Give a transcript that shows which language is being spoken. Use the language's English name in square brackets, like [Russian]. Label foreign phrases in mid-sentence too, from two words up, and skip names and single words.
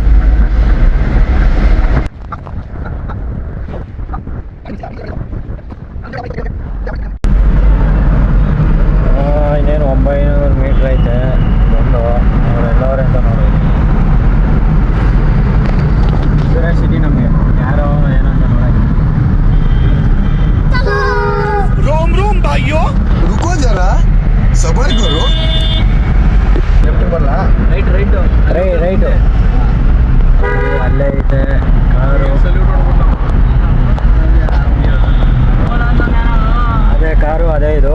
[Kannada] ಇನ್ನೇನು 900 ಮೀಟ್ರ್ ಐತೆ. ಒಂದು ಅವರೆಲ್ಲವ್ರೆ ಅಂತ ನೋಡಿ ಕ್ಯೂರಿಯಾಸಿಟಿ ನಮಗೆ, ಯಾರೋ ಏನಂತ ನೋಡೋಕೆ. [Hindi] रोम भाइयों, रुको जरा, सबर करो. [Kannada] ಲೆಫ್ಟ್ ಬರಲ್ಲ, ರೈಟು ಅಲ್ಲೇ ಐತೆ ಕಾರು. ಅದೇ ಕಾರು, ಅದೇ ಇದು.